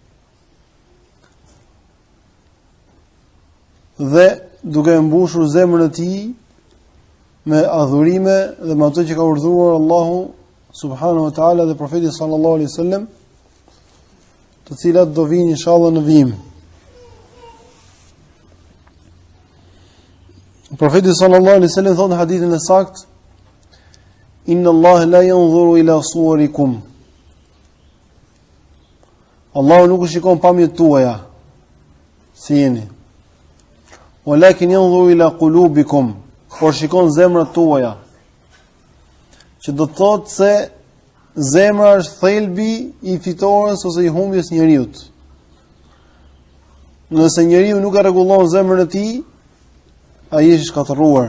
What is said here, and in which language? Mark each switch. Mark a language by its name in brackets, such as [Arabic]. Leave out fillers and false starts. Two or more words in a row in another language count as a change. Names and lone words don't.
[Albanian] Dhe duke mbushur zemrën e tij me adhurime dhe me ato që ka urdhëruar Allahu [Arabic] سبحانه وتعالى [Albanian] dhe profeti [Arabic] صلى الله عليه وسلم, [Albanian] të cilat do vinë inshallah në vijim. Profeti [Arabic] صلى الله عليه وسلم [Albanian] thonë në hadithin e saktë: [Arabic] إن الله لا ينظر إلى صوركم. [Albanian] Allahu nuk shikon pamjet tuaja si jeni. [Arabic] ولكن ينظر إلى قلوبكم, [Albanian] por shikon zemrat tuaja. Që do të thotë se zemra është thelbi i fitores ose i humbjes njeriu. Nëse njeriu nuk e rregullon zemrën e tij, ai është i shkatërruar.